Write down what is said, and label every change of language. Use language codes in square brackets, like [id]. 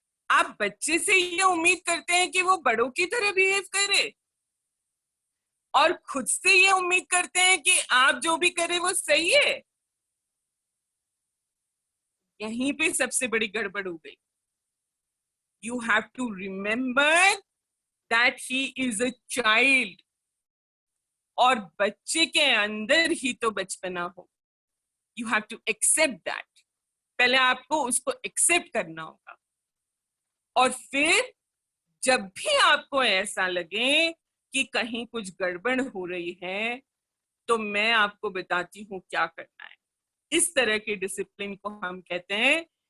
[hi] आप बच्चे से ये उम्मीद करते हैं कि वो बड़ों की तरह बिहेव करे, और खुद से ये उम्मीद करते हैं कि आप जो भी करे वो सही है। यहीं पे सबसे बड़ी गड़बड़ हो गई। [en] You have to remember that he is a child, [hi] और बच्चे के अंदर ही तो बचपना हो। [en] You have to accept that. [hi] पहले आपको उसको एक्सेप्ट करना होगा, और फिर जब भी आपको ऐसा लगे कि कहीं कुछ गड़बड़ हो रही है, तो मैं आपको बताती हूँ क्या करना है। इस तरह के डिसिप्लिन को हम कहते हैं